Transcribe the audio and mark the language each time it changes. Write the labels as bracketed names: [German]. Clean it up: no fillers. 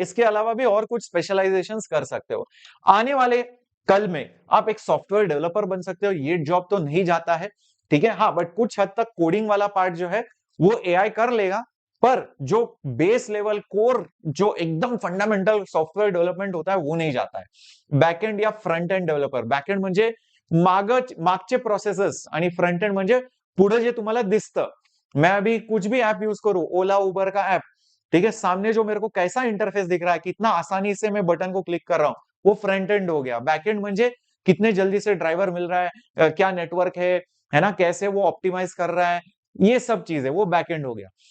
[Hindi] इसके अलावा भी और कुछ स्पेशलाइजेशन कर सकते हो. आने वाले कल में आप एक सॉफ्टवेयर डेवलपर बन सकते हो. ये जॉब तो नहीं जाता है. ठीक है. हाँ, बट कुछ हद तक कोडिंग वाला पार्ट जो है वो एआई कर लेगा, पर जो बेस लेवल कोर, जो एकदम फंडामेंटल सॉफ्टवेयर डेवलपमेंट होता है, वो नहीं जाता है. [Marathi] बॅकएंड या फ्रंट एंड डेव्हलपर. बॅकएंड म्हणजे मागचे प्रोसेसेस, आणि फ्रंट एंड म्हणजे पुढे जे तुम्हाला दिसतं. [Hindi] मैं अभी कुछ भी ऐप यूज करूं, ओला उबर का ऐप, ठीक है, सामने जो मेरे को कैसा इंटरफेस दिख रहा है, कितना आसानी से मैं बटन को क्लिक कर रहा हूं, वो फ्रंट एंड हो गया. बैकएंड म्हणजे कितने जल्दी से ड्राइवर मिल रहा है, क्या नेटवर्क है ना, कैसे वो ऑप्टिमाइज कर रहा है, ये सब चीजें, वो बैकएंड हो गया.